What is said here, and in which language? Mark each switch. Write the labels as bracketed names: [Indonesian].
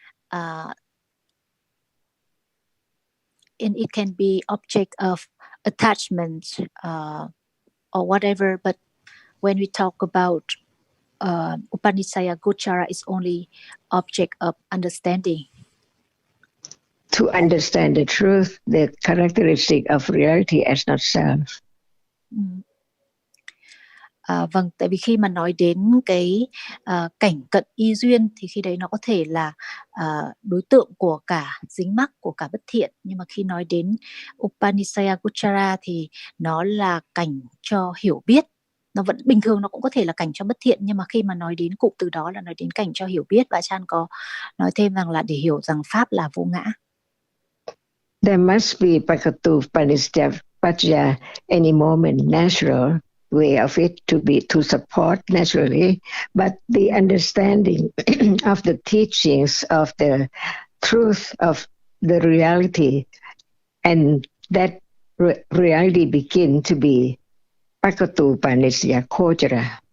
[English] And it can be object of attachment or whatever, but when we talk about Upanisaya Gochara, is only object of understanding. To understand the truth, the characteristic of reality as not self. [Vietnamese] Vâng, tại vì khi mà nói đến cái cảnh cận y duyên thì khi đấy nó có thể là đối tượng của cả dính mắc, của cả bất thiện. Nhưng mà khi nói đến Upanisaya Gochara thì nó là cảnh cho hiểu biết. Nó vẫn bình thường, nó cũng có thể là cảnh cho bất thiện, nhưng mà khi mà nói đến cụm từ đó là nói đến cảnh cho hiểu biết. Và Ajahn có nói thêm rằng là để hiểu rằng Pháp là vô ngã. [English] There must be Pakatu Upanisya Pachaya any moment, natural way of it to support naturally, but the understanding of the teachings of the truth of the reality, and that reality begin to be Pakatu Upanisya Kojara.